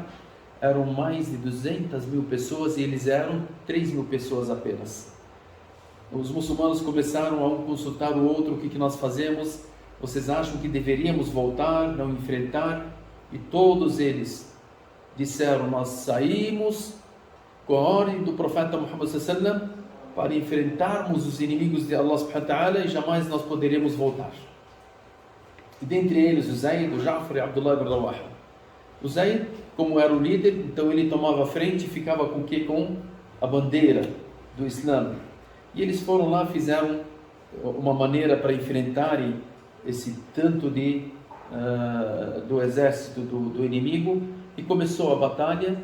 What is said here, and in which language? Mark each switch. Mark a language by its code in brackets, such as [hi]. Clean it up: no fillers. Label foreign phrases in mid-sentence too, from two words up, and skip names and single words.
[pt] Eram mais de 200.000 pessoas e eles eram 3.000 pessoas apenas. Os muçulmanos começaram a um consultar o outro, o que nós fazemos? Vocês acham que deveríamos voltar, não enfrentar? E todos eles disseram, nós saímos com a ordem do profeta Muhammad [ar] صلى الله عليه وسلم [pt] para enfrentarmos os inimigos de [ar] الله سبحانه وتعالى [pt] e jamais nós poderemos voltar. E dentre eles o Zayd, o Ja'far e Abdullah ibn Rawaha. O Zayd, como era o líder, então ele tomava a frente e ficava com o quê? Com a bandeira do Islã. E eles foram lá, fizeram uma maneira para enfrentarem esse tanto do exército do inimigo e começou a batalha.